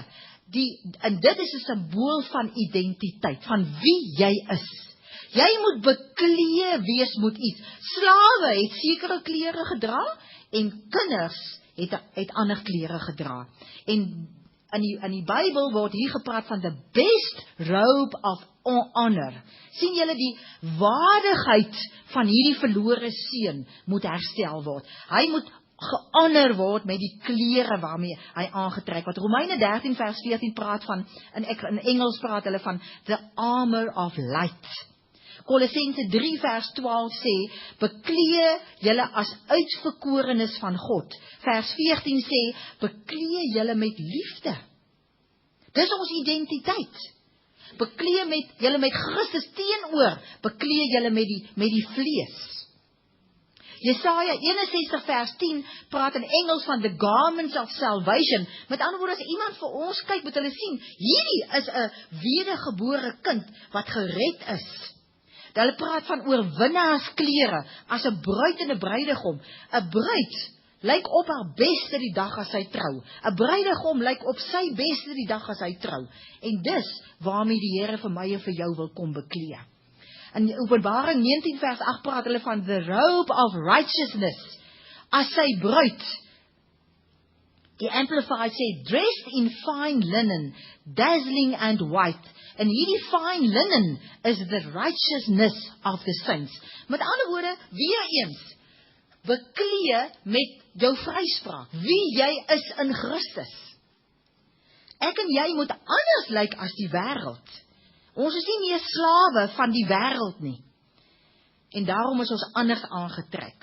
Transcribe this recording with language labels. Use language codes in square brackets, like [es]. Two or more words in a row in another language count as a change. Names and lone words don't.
[af] En dit is 'n simbool van identiteit, van wie jy is. Jy moet bekleed wees met iets. Slawe het sekere klere gedra, en kinders het ander klere gedra. En in die Bybel word hier gepraat van [en] the best robe of honor. [af] Sien julle, die waardigheid van hierdie verlore seun moet herstel word. Hy moet gehonor word met die klere waarmee hy aangetrek word. Romeine 13 vers 14 praat van, in Engels praat hulle van [en] the armor of light. [af] Kolossense 3 vers 12 sê, beklee julle as uitverkorenes van God. Vers 14 sê, beklee julle met liefde. Dis ons identiteit. Beklee julle met Christus teenoor, beklee julle met die vlees. Jesaja 61 vers 10 praat in Engels van [en] the garments of salvation. [af] Met ander woorde, as iemand vir ons kyk, moet hulle sien, hierdie is 'n wedergebore kind wat gered is. Hulle praat van oorwinnaarsklere, as 'n bruid en 'n bruidegom. 'n Bruid lyk op haar beste die dag as sy trou. 'n Bruidegom lyk op sy beste die dag as hy trou. En dis waarmee die Here vir my en vir jou wil kom beklee. In Openbaring 19 vers 8 praat hulle van [en] the robe of righteousness, [af] as sy bruid. Die Amplified sê, [en] dressed in fine linen, dazzling and white. [af] En hierdie [en] fine linen is the righteousness of the saints. [af] Met ander woorde, weer eens, beklee met jou vryspraak, wie jy is in Christus. Ek en jy moet anders lyk as die wêreld. Ons is nie meer slawe van die wêreld nie. En daarom is ons anders aangetrek.